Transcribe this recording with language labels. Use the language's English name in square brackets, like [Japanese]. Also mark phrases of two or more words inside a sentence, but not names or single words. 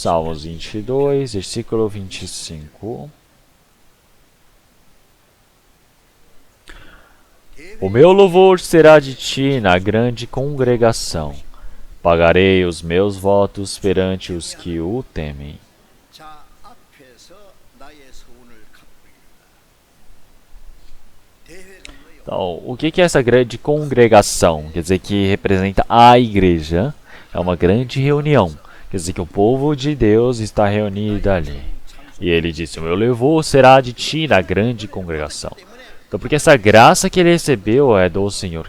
[Portuguese] Salmos 22, versículo 25. O meu louvor será de ti na grande congregação. Pagarei os meus votos perante os que o temem. [Korean] 자 앞에서 나의 소원을 갚으리라. 대회가 [Portuguese] Então, o que é essa grande congregação? Quer dizer que representa a igreja. É uma grande reunião. Quer dizer que o povo de Deus está reunido ali. E ele disse: o meu louvor será de ti na grande congregação. Então, porque essa graça que ele recebeu é do Senhor.